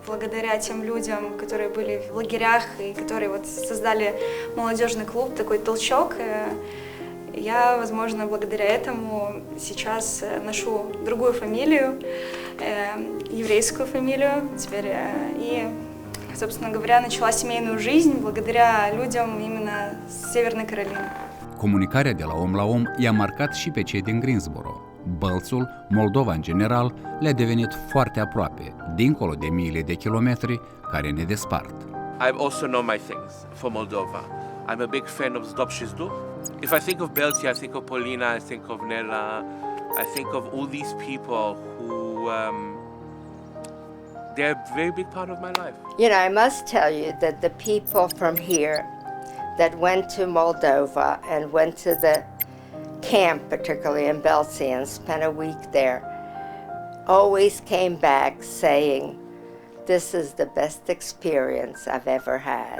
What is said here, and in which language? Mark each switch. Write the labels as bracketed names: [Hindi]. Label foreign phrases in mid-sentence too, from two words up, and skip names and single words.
[Russian] Благодаря тем людям, которые были в лагерях и которые вот создали молодежный клуб, такой толчок, я, возможно, благодаря этому сейчас ношу другую фамилию, еврейскую фамилию теперь, и, собственно говоря, начала семейную жизнь благодаря людям именно с Северной Каролины. [Romanian] Comunicarea de la om i-a marcat și pe cei din Greensboro. Bălțul, Moldova în general, le-a devenit foarte aproape, dincolo de miile de kilometri care ne despart. [English] I also know my things for Moldova. I'm a big fan of Zdobshizdu. If I think of Bălți, I think of Polina, I think of Nela, I think of all these people who, they're a very big part of my life. You know, I must tell you that the people from here that went to Moldova and went to the camp, particularly in Bălți, and spent a week there, always came back saying, this is the best experience I've ever had.